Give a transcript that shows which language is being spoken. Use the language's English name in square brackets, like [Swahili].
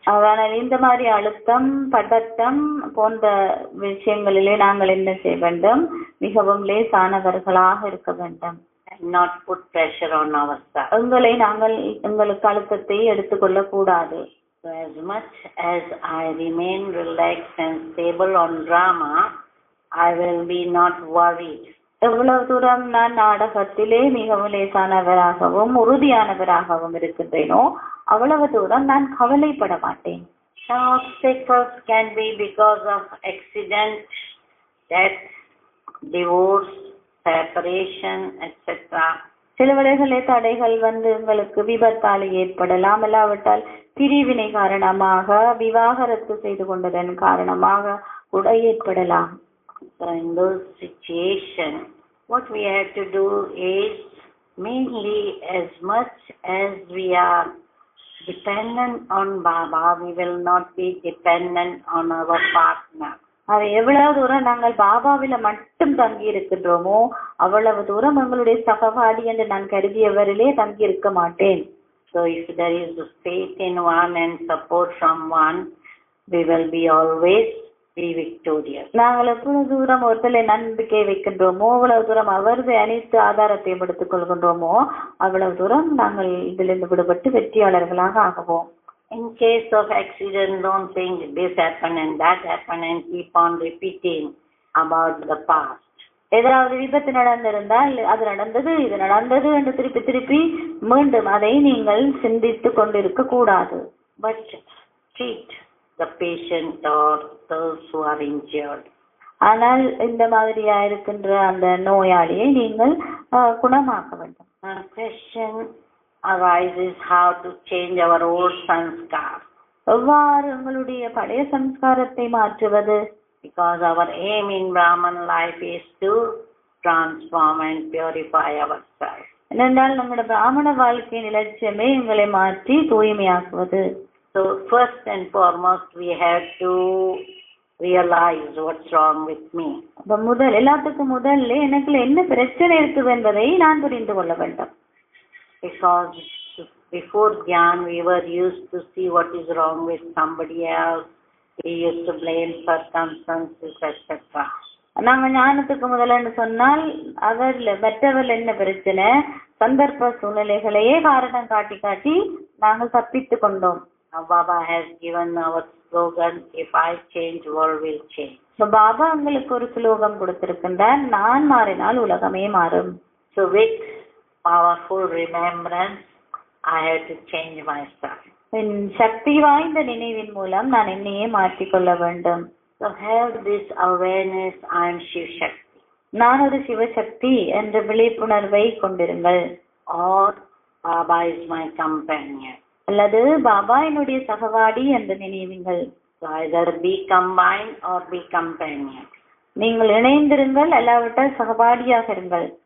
[Tamil] ஆனால் இந்த மாதிரி அழுத்தம், பதட்டம் போன்ற விஷயங்களிலே நாங்கள் என்ன செய்ய வேண்டும்? மிகவும் லேசானவர்களாக இருக்க வேண்டும். [English] Not put pressure on ourselves. [Tamil] எங்களுக்கு அழுத்தத்தை எடுத்துக்கொள்ள கூடாது. [English] So as much as I remain relaxed and stable on drama, I will be not worried. [Tamil] எவ்வளவு தூரம் நான் நாடகத்திலே மிகவும் லேசானவராகவும் உறுதியானவராகவும் இருக்கின்றேனோ அவ்வளவு தூரம் நான் கவலைப்பட மாட்டேன். [English] Some obstacles can be because of accident, death, divorce, separation, etc. [Tamil] சில வேளைகளே தடைகள் எங்களுக்கு விபத்தால் ஏற்படலாம், இல்லாவிட்டால் பிரிவினை காரணமாக, விவாகரத்து செய்து கொண்டதன் காரணமாக கூட ஏற்படலாம். [English] So in those situations, what we have to do is mainly as much as we are dependent on Baba, we will not be dependent on our partner. [Tamil] அது எவ்வளவு தூரம் நாங்கள் பாபாவில மட்டும் தங்கி இருக்கின்றோமோ அவ்வளவு தூரம் எங்களுடைய சகவாடி என்று நான் கருதியவரிலே தங்கி இருக்க மாட்டேன். [English] So if there is faith in one and support from one, we will be always be victorious. [Tamil] நாங்கள் எவ்வளவு தூரம் ஒருத்தரை நம்பிக்கை வைக்கின்றோமோ அவ்வளவு தூரம் அவரது அனைத்து ஆதாரத்தையும் எடுத்துக் கொள்கின்றோமோ அவ்வளவு தூரம் நாங்கள் இதிலிருந்து விடுபட்டு வெற்றியாளர்களாக ஆகுவோம். [English] In case of accident, don't think this happened and that happened and keep on repeating about the past. [Tamil] ஏதாவது விபத்து நடந்திருந்தால் அது நடந்தது இது நடந்தது என்று திருப்பி திருப்பி மீண்டும் அதை நீங்கள் சிந்தித்து கொண்டிருக்க கூடாது. [English] But treat the patient or those who are injured. [Tamil] ஆனால் இந்த மாதிரியா இருக்கின்ற அந்த நோயாளியை நீங்கள் குணமாக்க வேண்டும். [English] Question arises how to change our old sanskar. [Tamil] எவ்வாறு உங்களுடைய பழைய சம்ஸ்காரத்தை மாற்றுவது? [English] Because our aim in Brahman life is to transform and purify ourselves. [Tamil] ஏனென்றால் நம்முடைய பிராமண வாழ்க்கையின் இலட்சியமே எங்களை மாற்றி தூய்மையாக்குவது. [English] So first and foremost we have to realize what's wrong with me. [Tamil] எல்லாத்துக்கும் முதல்ல எனக்கு என்ன பிரச்சனை இருக்குது என்பதை நான் புரிந்து கொள்ள வேண்டும். [English] Because before Gyan we were used to see what is wrong with somebody else. We used to blame circumstances, etc. [Tamil] நாங்கள் ஞானத்துக்கு முதல்ல சொன்னால் மற்றவர்கள் என்ன பிரச்சனை சந்தர்ப்ப சூழ்நிலைகளையே காரணம் காட்டி காட்டி நாங்கள் தப்பித்து கொண்டோம். [English] Now Baba has given our slogan, if I change, world will change. [Tamil] So Baba உங்களுக்கு ஒரு ஸ்லோகம் கொடுத்திருக்கின்றார், நான் மாறினால் உலகமே மாறும். [English] So with powerful remembrance, I have to change myself. [Tamil] சக்தி வாய்ந்த நினைவின் மூலம் நான் என்னையே மாற்றிக்கொள்ள வேண்டும். [English] So have this awareness, I am Shiv Shakti. [Tamil] நான் ஒரு சிவசக்தி என்ற விழிப்புணர்வை கொண்டிருங்கள். [English] Or Baba is my companion. [Tamil] அல்லது பாபா என்னுடைய சகவாடி என்று நினைவுங்கள். [English] So either be combined or be companion. [Tamil] நீங்கள் இணைந்திருங்கள், அல்லாவிட்டால் சகவாடியாக இருங்கள்.